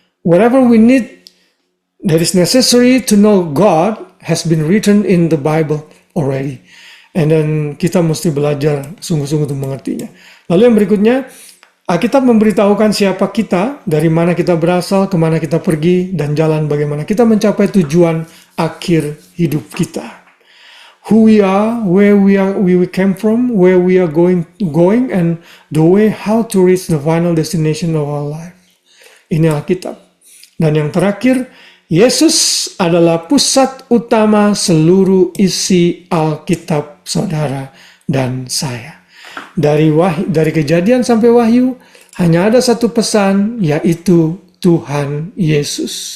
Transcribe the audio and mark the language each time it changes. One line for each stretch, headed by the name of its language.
English: Whatever we need that is necessary to know God has been written in the Bible already. And then
Indonesian: kita mesti belajar sungguh-sungguh untuk mengertinya. Lalu yang berikutnya, Alkitab memberitahukan siapa kita, dari mana kita berasal, kemana kita pergi, dan jalan bagaimana kita mencapai tujuan akhir hidup kita.
English: Who we are, where we came from, where we are going, and the way how to reach the final destination of our life.
Indonesian: Ini Alkitab. Dan yang terakhir, Yesus adalah pusat utama seluruh isi Alkitab saudara dan saya. Dari Kejadian sampai Wahyu, hanya ada satu pesan, yaitu Tuhan Yesus.